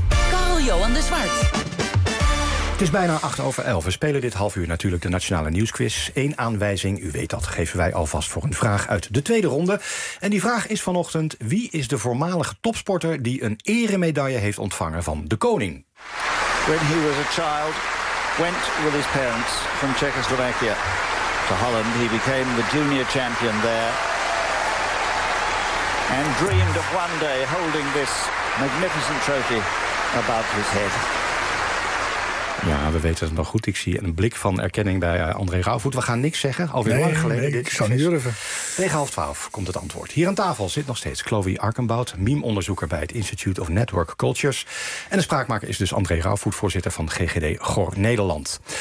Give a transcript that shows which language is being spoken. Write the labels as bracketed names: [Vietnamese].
[Dutch] Carl-Johan de Zwart. Het is bijna 10:08. We spelen dit half uur natuurlijk de Nationale Nieuwsquiz. Eén aanwijzing, u weet dat, geven wij alvast voor een vraag uit de tweede ronde. En die vraag is vanochtend: wie is de voormalige topsporter die een eremedaille heeft ontvangen van de koning? [English] When he was a child, went with his parents from Czechoslovakia to Holland. He became the junior champion there. And dreamed of one day holding this magnificent trophy above his head. [Dutch] Ja, we weten het nog goed. Ik zie een blik van erkenning bij André Rauwvoet. We gaan niks zeggen. Alweer lang geleden. Nee, ik zou niet durven. Tegen 11:30 komt het antwoord. Hier aan tafel zit nog steeds Chloe Arkenbout, meme-onderzoeker bij het Institute of Network Cultures. En de spraakmaker is dus André Rauwvoet, voorzitter van GGD GOR Nederland.